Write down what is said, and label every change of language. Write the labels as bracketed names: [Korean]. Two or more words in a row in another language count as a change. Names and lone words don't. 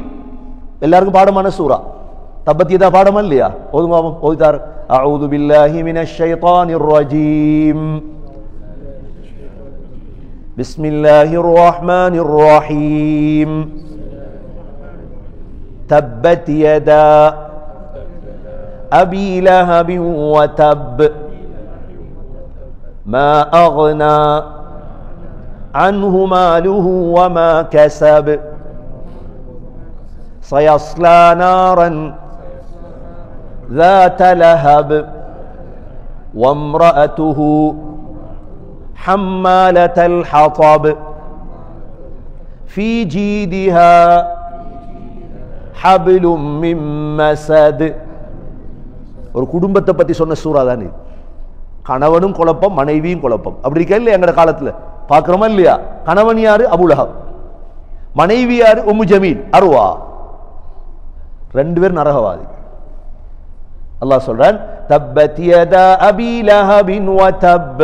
[Tamil] எல்லாருக்கும் பாடமான சூரா தப்பத் யதா பாடமா இல்லையா? [Arabic] ஓதுதார். أعوذ بالله من الشيطان الرجيم. بسم الله الرحمن الرحيم. تبت يدا أبي لهب وتب ما أغنى عنه ماله وما كسب سيصلى نارا ذات لهب وامرأته حمالة الحطب في جيدها حبل من مسد. [Tamil] ஒரு குடும்பத்தை பத்தி சொன்ன சூறா தானே. கணவனும் குழப்பம், மனைவியும் குழப்பம். அப்படி இருக்கா இல்லையா? எங்கட காலத்துல பாக்குறோமா இல்லையா? கணவன் யாரு? அபூ லஹப். மனைவி யாரு? உம்மு ஜமீல், அர்வா. 2 பேர் நரகவாதி. அல்லாஹ் சொல்றான், [Arabic] تبت يدا أبي لهب وتب.